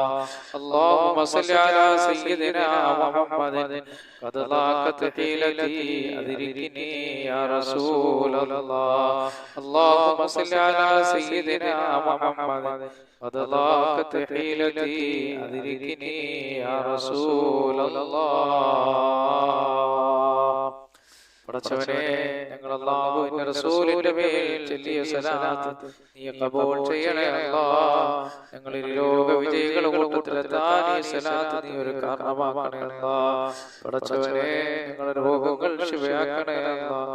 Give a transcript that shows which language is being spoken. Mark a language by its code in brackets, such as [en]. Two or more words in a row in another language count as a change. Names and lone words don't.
[ar] اللهم صل على سيدنا محمد قد ضاقت حيلتي يدركني يا رسول الله. اللهم صل على سيدنا محمد قد ضاقت حيلتي يدركني يا رسول الله. [ml] പടച്ചവനെ, ഞങ്ങൾ അല്ലാഹുവിന്റെ റസൂലിന്റെ മേൽ ചൊല്ലിയ സലാത്ത് നീ ഖബൂൽ ചെയ്യണേ അല്ലാഹ്. ഞങ്ങൾ ഈ ലോക വിജയികളുടെ കൂട്ടത്തിലെത്താൻ ഈ സലാത്ത് നീ ഒരു കാരണമാക്കണേ അല്ലാഹ്. പടച്ചവനെ, ഞങ്ങളുടെ രോഗങ്ങൾ ശിഫയാക്കണേ അല്ലാഹ്.